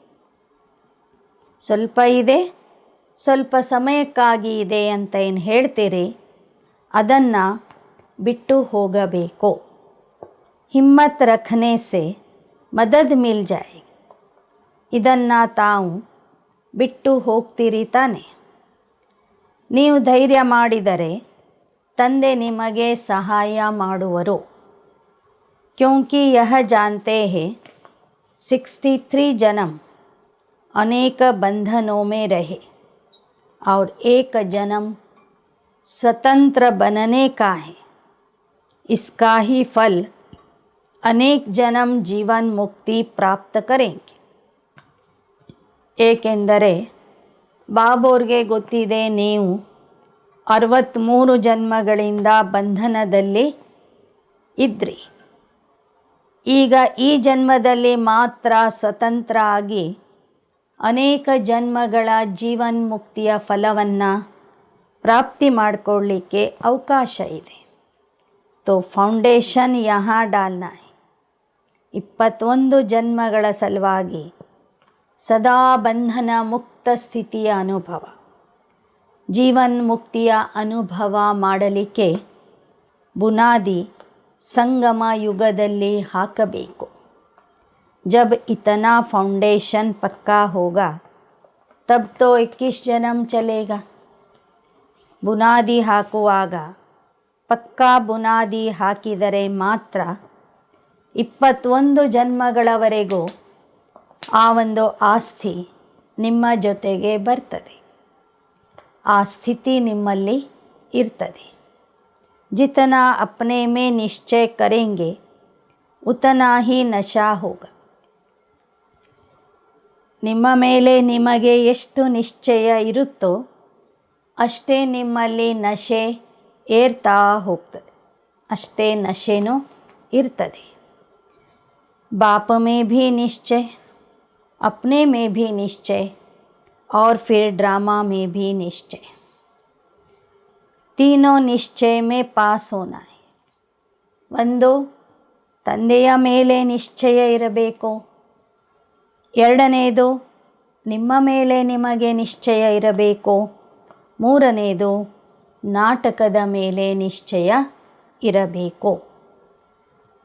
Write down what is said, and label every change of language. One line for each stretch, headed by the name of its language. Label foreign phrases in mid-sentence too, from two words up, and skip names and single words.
Kannada: ಸ್ವಲ್ಪ ಇದೆ, ಸ್ವಲ್ಪ ಸಮಯಕ್ಕಾಗಿ ಇದೆ ಅಂತ ಏನು ಹೇಳ್ತೀರಿ, ಅದನ್ನು ಬಿಟ್ಟು ಹೋಗಬೇಕು।
Hindi: हिम्मत रखने से मदद मिल जाएगी।
Kannada: ಇದನ್ನು ತಾವು ಬಿಟ್ಟು ಹೋಗ್ತೀರಿ ತಾನೆ? ನೀವು ಧೈರ್ಯ ಮಾಡಿದರೆ ತಂದೆ ನಿಮಗೆ ಸಹಾಯ ಮಾಡುವರು।
Hindi: क्योंकि यह जानते हैं 63 जन्म अनेक बंधनों में रहे और एक जन्म स्वतंत्र बनने का है। इसका ही फल अनेक जन्म जीवन मुक्ति प्राप्त करेंगे।
Kannada: ಏಕೆಂದರೆ ಬಾಬೋರ್ಗೆ ಗೊತ್ತಿದೆ, ನೀವು 63 ಜನ್ಮಗಳಿಂದ ಬಂಧನದಲ್ಲಿ ಇದ್ರಿ। ಈಗ ಈ ಜನ್ಮದಲ್ಲಿ ಮಾತ್ರ ಸ್ವತಂತ್ರ ಆಗಿ ಅನೇಕ ಜನ್ಮಗಳ ಜೀವನ್ಮುಕ್ತಿಯ ಫಲವನ್ನು ಪ್ರಾಪ್ತಿ ಮಾಡಿಕೊಳ್ಳಿಕ್ಕೆ ಅವಕಾಶ ಇದೆ।
Hindi: तो ಫೌಂಡೇಶನ್ यहाँ डालना है।
Kannada: 21 ಜನ್ಮಗಳ ಸಲುವಾಗಿ ಸದಾ ಬಂಧನ ಮುಕ್ತ ಸ್ಥಿತಿಯ ಅನುಭವ, ಜೀವನ್ ಮುಕ್ತಿಯ ಅನುಭವ ಮಾಡಲಿಕ್ಕೆ ಬುನಾದಿ ಸಂಗಮ ಯುಗದಲ್ಲಿ ಹಾಕಬೇಕು।
Hindi: जब इतना फाउंडेशन पक्का होगा तब तो 21 जन्म चलेगा।
Kannada: ಬುನಾದಿ ಹಾಕುವಾಗ ಪಕ್ಕಾ ಬುನಾದಿ ಹಾಕಿದರೆ ಮಾತ್ರ 21 ಜನ್ಮಗಳವರೆಗೂ ಆ ಒಂದು ಆಸ್ತಿ ನಿಮ್ಮ ಜೊತೆಗೆ ಬರ್ತದೆ, ಆ ಸ್ಥಿತಿ ನಿಮ್ಮಲ್ಲಿ ಇರ್ತದೆ।
Hindi: जितना अपने में निश्चय करेंगे उतना ही नशा होगा।
Kannada: ನಿಮ್ಮ ಮೇಲೆ ನಿಮಗೆ ಎಷ್ಟು ನಿಶ್ಚಯ ಇರುತ್ತೋ ಅಷ್ಟೇ ನಿಮ್ಮಲ್ಲಿ ನಶೆ ಏರ್ತಾ ಹೋಗ್ತದೆ, ಅಷ್ಟೇ ನಶೆನೂ ಇರ್ತದೆ।
Hindi: बाप में भी निश्चय, अपने में भी निश्चय और फिर ड्रामा में भी निश्चय। तीनों निश्चय में पास होना है।
Kannada: ಒಂದು ತಂದೆಯ ಮೇಲೆ ನಿಶ್ಚಯ ಇರಬೇಕು, ಎರಡನೇದು ನಿಮ್ಮ ಮೇಲೆ ನಿಮಗೆ ನಿಶ್ಚಯ ಇರಬೇಕು, ಮೂರನೇದು ನಾಟಕದ ಮೇಲೆ ನಿಶ್ಚಯ ಇರಬೇಕು।